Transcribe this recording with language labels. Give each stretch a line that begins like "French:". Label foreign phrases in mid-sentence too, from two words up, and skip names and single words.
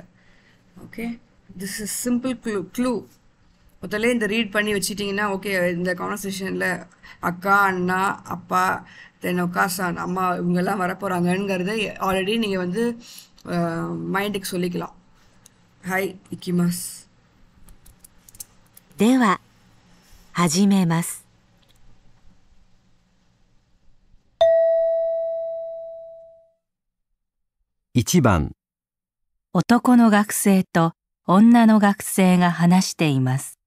English: Okay, this is simple clue.
Tamil: முதல்ல இந்த ரீட் பண்ணி வச்சுட்டிங்கன்னா ஓகே, இந்த கான்வர்சேஷனில் அக்கா, அண்ணா, அப்பா, தென் ஒக்காசான், அம்மா இவங்கெல்லாம் வரப்போகிறாங்கங்கிறத ஆல்ரெடி நீங்கள் வந்து மைண்டுக்கு சொல்லிக்கலாம்.
Japanese: はい 行きます. では、始めます。 1番。男の学生と女の学生が話しています。